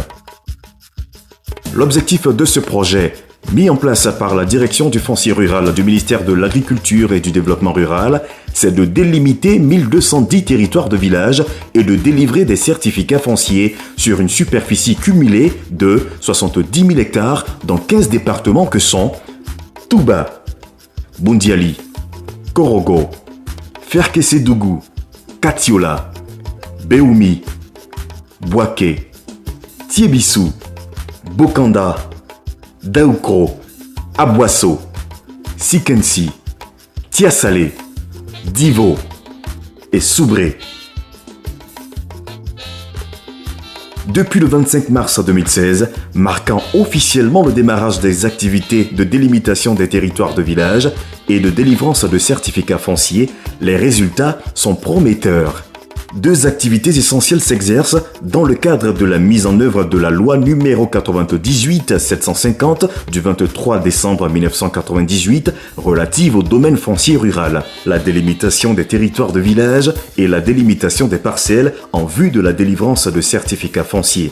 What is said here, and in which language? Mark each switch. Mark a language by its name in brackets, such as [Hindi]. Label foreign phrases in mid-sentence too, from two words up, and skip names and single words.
[French] L'objectif de ce projet, mis en place par la direction du foncier rural du ministère de l'Agriculture et du Développement rural, c'est de délimiter 1210 territoires de village et de délivrer des certificats fonciers sur une superficie cumulée de 70 000 hectares dans 15 départements que sont Touba, Boundiali, Korogo, Ferkessédougou, Katiola, Béoumi, Bouaké, Tiébissou, Bokanda, Daoukro, Abouasso, Sikensi, Tiasalé, Divo et Soubré. Depuis le 25 mars 2016, marquant officiellement le démarrage des activités de délimitation des territoires de village et de délivrance de certificats fonciers, les résultats sont prometteurs. Deux activités essentielles s'exercent dans le cadre de la mise en œuvre de la loi numéro 98-750 du 23 décembre 1998 relative au domaine foncier rural, la délimitation des territoires de village et la délimitation des parcelles en vue de la délivrance de certificats fonciers.